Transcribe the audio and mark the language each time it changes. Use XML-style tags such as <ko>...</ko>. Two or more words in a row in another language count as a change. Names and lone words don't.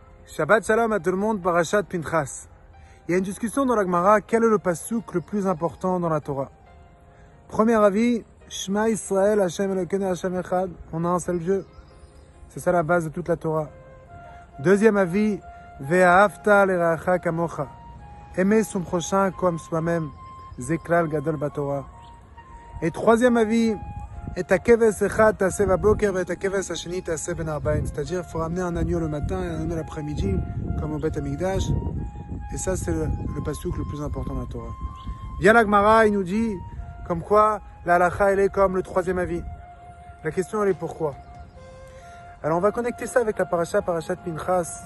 <he>שבת שלום</he> <fr>à tout le monde, Parashat Pinchas. Il y a une discussion dans la Gemara, quel est le pasuk le plus important dans la Torah? Premier avis,</fr> <he>שמע ישראל השם אלוקינו השם אחד,</he> <fr>on a un seul Dieu. C'est ça la base de toute la Torah. Deuxième avis,</fr> <he>ואהבת לרעך כמוך,</he> <fr>aimer son prochain comme soi-même,</fr> <he>זה כלל גדול בתורה.</he> <fr>Et troisième avis,</fr> <he>את הכבש אחד תעשה בבוקר ואת הכבש השני תעשה בין הערביים.</he> <fr>C'est-à-dire, il faut ramener un agneau le matin et un agneau l'après-midi, comme au Beth Amikdash. Et ça, c'est le pasuk le plus important de la Torah. Bien la Gemara, il nous dit, comme quoi, la halacha, elle est comme le troisième avis. La question, elle est pourquoi? Alors, on va connecter ça avec la parashat Pinchas.</fr>